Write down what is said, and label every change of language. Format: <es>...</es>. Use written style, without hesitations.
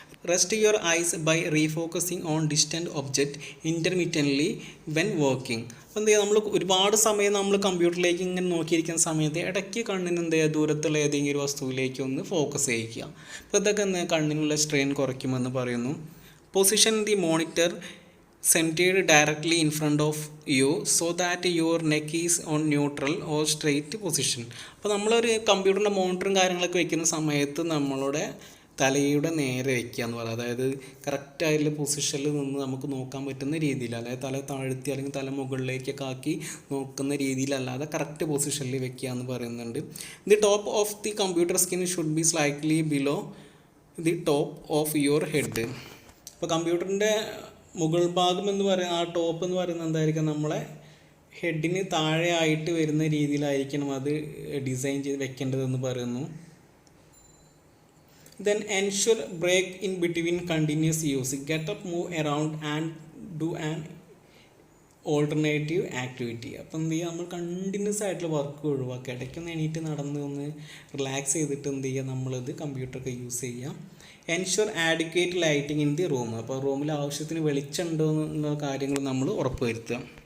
<en>Rest your eyes by refocusing on distant object intermediately when working.</en> <ml>അപ്പോൾ എന്ത് ചെയ്യുക, നമ്മൾ ഒരുപാട് സമയം നമ്മൾ കമ്പ്യൂട്ടറിലേക്ക് ഇങ്ങനെ നോക്കിയിരിക്കുന്ന സമയത്ത് ഇടയ്ക്ക് കണ്ണിന് എന്ത് ചെയ്യുക, ദൂരത്തുള്ള ഏതെങ്കിലും ഒരു വസ്തുവിലേക്ക് ഒന്ന് ഫോക്കസ് ചെയ്യിക്കുക. അപ്പോൾ ഇതൊക്കെ കണ്ണിനുള്ള സ്ട്രെയിൻ കുറയ്ക്കുമെന്ന് പറയുന്നു.</ml> <en>Position the monitor centered directly in front of you so that your neck is on neutral or straight position.</en> <ml>അപ്പോൾ നമ്മളൊരു കമ്പ്യൂട്ടറിൻ്റെ മോണിറ്ററും കാര്യങ്ങളൊക്കെ വെക്കുന്ന സമയത്ത് നമ്മളുടെ തലയുടെ നേരെ വയ്ക്കുക എന്ന് പറയുക. അതായത് കറക്റ്റായിട്ടുള്ള പൊസിഷനിൽ നിന്ന് നമുക്ക് നോക്കാൻ പറ്റുന്ന രീതിയിൽ, അതായത് തല താഴ്ത്തി അല്ലെങ്കിൽ തല മുകളിലേക്കൊക്കെ ആക്കി നോക്കുന്ന രീതിയിലല്ലാതെ കറക്റ്റ് പൊസിഷനിൽ വെക്കുക എന്ന് പറയുന്നുണ്ട്.</ml> <en>The top of the computer screen should be slightly below the top of your head.</en> <ml>അപ്പോൾ കമ്പ്യൂട്ടറിൻ്റെ മുകൾ ഭാഗം എന്ന് പറയുന്ന ആ ടോപ്പ് എന്ന് പറയുന്നത് എന്തായിരിക്കും, നമ്മളെ ഹെഡിന് താഴെ ആയിട്ട് വരുന്ന രീതിയിലായിരിക്കണം അത് ഡിസൈൻ ചെയ്ത് വെക്കേണ്ടതെന്ന് പറയുന്നു.</ml> <en>Then ensure break in between continuous use. Get up, move around and do an alternative activity.</en> <ml>അപ്പം എന്ത് ചെയ്യുക, നമ്മൾ കണ്ടിന്യൂസ് ആയിട്ടുള്ള വർക്ക് ഒഴിവാക്കുക. ഇടയ്ക്കൊന്ന് എണീറ്റ് നടന്ന് ഒന്ന് റിലാക്സ് ചെയ്തിട്ട് എന്ത് ചെയ്യുക, നമ്മളിത് കമ്പ്യൂട്ടറൊക്കെ യൂസ് ചെയ്യുക.</ml> <en>Ensure adequate lighting in the room.</en> <ml>അപ്പോൾ റൂമിൽ ആവശ്യത്തിന് വെളിച്ചമുണ്ടോ എന്നുള്ള കാര്യങ്ങൾ നമ്മൾ ഉറപ്പുവരുത്തുക.</ml>